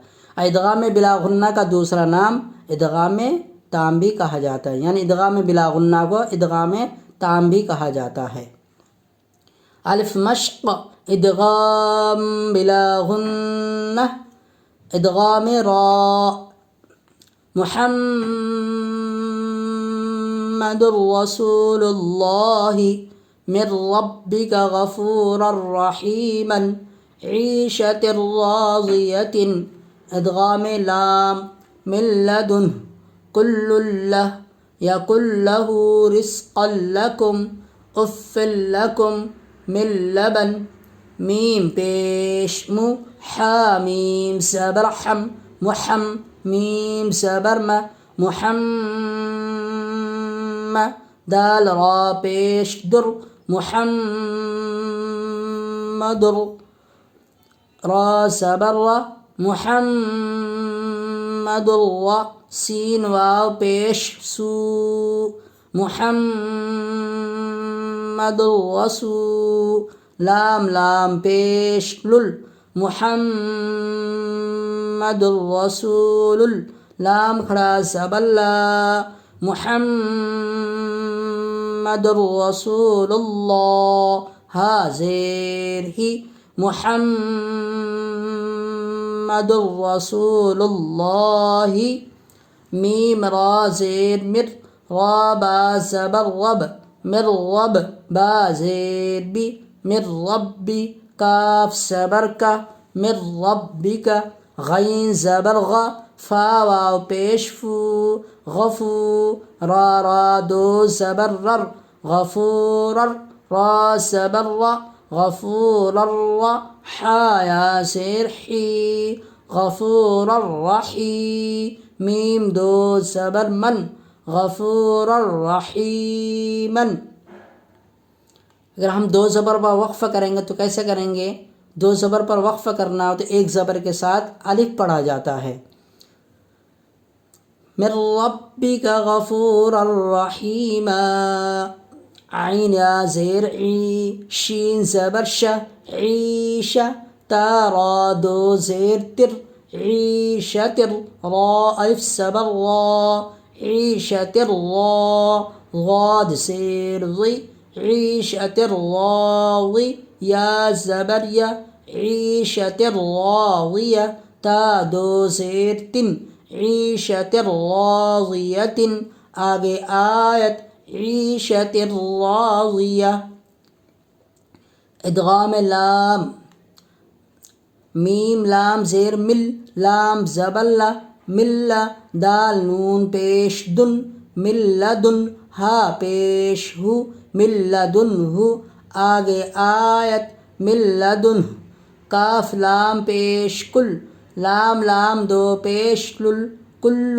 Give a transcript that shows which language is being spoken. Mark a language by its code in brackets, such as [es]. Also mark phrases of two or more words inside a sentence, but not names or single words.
[ur] ادغام بلا غنہ کا دوسرا نام ادغام تام بھی کہا جاتا ہے، یعنی ادغام بلا غنہ کو ادغام تام بھی کہا جاتا ہے۔ الف مشق ادغام بلا غنہ، ادغام را، [ar] محمد رسول اللہ من ربک غفورا رحیما عیشة راضیة، ادغام لام من لدن کل لہ یقل لہ رزقا لکم اف لکم من لبن، [ur] میم پیش مو، حامیم زبر حم، محم، میم زبر م، محمد، دال را پیش در، محمد، را زبر را، محمد را، سین واو پیش سو، محمد رسول، لام لام پیش لل، محمد رسول، لام کھڑا زبر لا، محمد رسول اللہ، ہا زیر ہی، محمد رسول اللہ، میم را زیر مر، را با زبر رب، مر رب، با زیر بی، مر ربی، کاف زبر کا، مر ربک، غین زبر غ، فا واو پیش فو، غفو، را را دو زبر رر، غفورر، را زبر را، غفورر را، حا یا زیر حی، غفورر رحیم، میم دو زبر من، غفورر رحیمن۔ اگر ہم 2 زبر پر وقف کریں گے تو کیسے کریں گے؟ 2 زبر پر وقف کرنا ہو تو ایک زبر کے ساتھ الف پڑھا جاتا ہے۔ [ar] من ربک غفورا رحیما، [ur] عین یا زیر عی، شین زبر ش، عیشہ، تا را 2 زیر تر، عیشۃ، را الف زبر را، عیشۃ را، غاد زیر ضی، عیشۃ راضی، یا زبر یا، [ar] عیشۃ راضیہ، [ur] تا 2 زیر تن، عیشۃ راضیۃ، آگے آیت عیشۃ راضیہ۔ ادغام لام، میم لام زیر مل، لام زبلہ ملہ، دال نون پیش دن ملدن، ہا پیش ہو ملدن ہو، آگے آیت ملدن، کاف لام پیش کل، لام لام دو پیش لل کل،